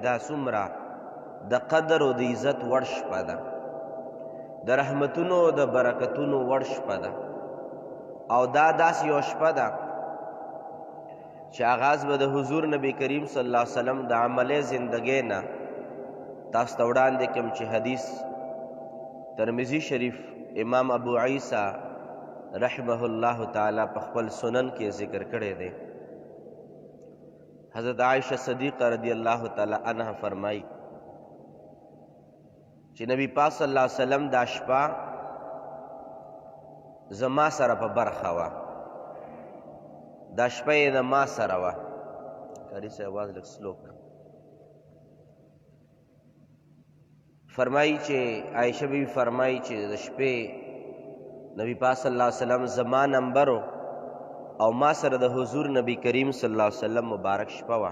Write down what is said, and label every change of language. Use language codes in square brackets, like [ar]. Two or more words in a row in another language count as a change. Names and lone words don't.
[ps] دا څومره د قدر او د عزت وړ شپه ده، د رحمتونو او د برکتونو وړ شپه ده، او دا داسې یو شپه ده چې آغاز به د حضور نبی کریم صلی الله علیه وسلم د عملي زندګۍ نه تاسو ته وړاندې کړم چې حدیث ترمذی شریف امام ابو عیسی رحمه الله تعالی په خپل سنن کې ذکر کړی دی. حضرت عائشہ صدیقہ رضی اللہ تعالی عنہ فرمائی چې نبی پاک صلی الله علیه وسلم دا شپه زما سره په برخه وه، دا شپه یې د ما سره وه. قاري صاحب آواز لږ سلو کړه. فرمایي چې عایشه بیبي فرمایي چې د شپې نبی پاک صلی الله علیه وسلم زما نمبر او ما سره د حضور نبی کریم صلی الله علیه وسلم مبارک شپه وه.